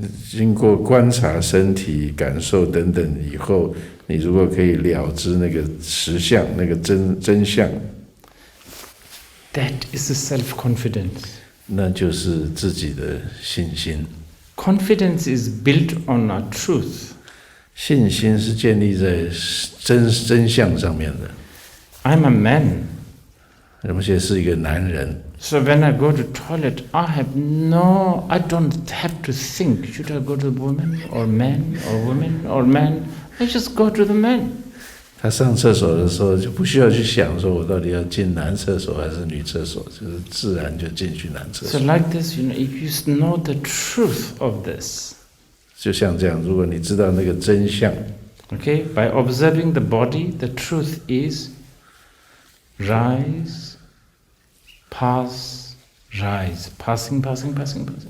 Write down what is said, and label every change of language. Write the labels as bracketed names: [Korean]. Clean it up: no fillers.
[Chinese] 经过观察身体、感受等等以后，你如果可以了知那个实相、那个真相， [English] that is the self-confidence. [Chinese] 那就是自己的信心。 [English] Confidence is built on a truth. [Chinese] 信心是建立在真相上面的。 [English] I'm a man. [Chinese] 而且是一个男人。 [English] So when I go to toilet, I don't have to think, should I go to the woman or man or woman or man? I just go to the man. [Chinese] 他上厕所的时候就不需要去想说我到底要进男厕所还是女厕所，就是自然就进去男厕所。 [English] So like this, if you know the truth of this. [Chinese] 就像这样，如果你知道那个真相。 [English] Okay, by observing the body, the truth is rise, pass, rise, passing, arising.